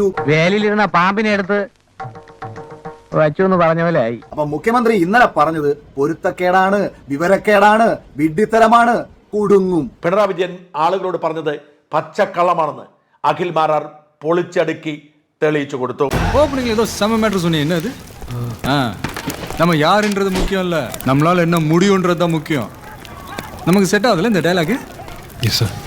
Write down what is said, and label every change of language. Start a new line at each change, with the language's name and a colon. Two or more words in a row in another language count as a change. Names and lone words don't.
Malayalam: വേലിലിരുന്ന പാമ്പിനെ എടുത്ത് വച്ചു എന്ന് പറഞ്ഞ പോലെ ആയി. അപ്പൊ മുഖ്യമന്ത്രി ഇന്നലെ പറഞ്ഞത് പൊരുത്തക്കേടാണ്, വിവരക്കേടാണ്, വിഡ്ഢിത്തരമാണ്, കുടുങ്ങും. പിണറായി വിജയൻ ആളുകളോട് പറഞ്ഞത് പച്ചക്കള്ളമാണെന്ന് അഖിൽ മാരാർ പൊളിച്ചടുക്കി തെളിയിച്ചു കൊടുത്തു.
Tamil: ஏதோ செம மேட்டர் சொன்னீங்க. என்ன அது? நம்ம யாருன்றது முக்கியம் இல்ல, நம்மளால என்ன முடியும்ன்றது தான் முக்கியம். நமக்கு செட் ஆகுதுல்ல இந்த டயலாக்?
English: yes sir.